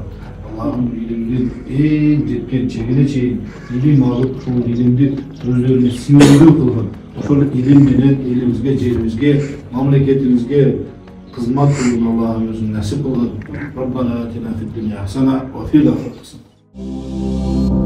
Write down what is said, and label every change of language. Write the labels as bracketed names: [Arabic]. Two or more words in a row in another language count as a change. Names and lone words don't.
[Kyrgyz] Аллахым илимдин эң жеткен чегине чейин илим алып, ушул илимди өздөрүнө сиңирүү кылган. Ошол илим менен элибизге, жерибизге, мамлекетибизге кызмат кылууну Аллахым өзү насип кылган. [Arabic] ربنا آتنا في الدنيا حسنة وفي الآخرة حسنة.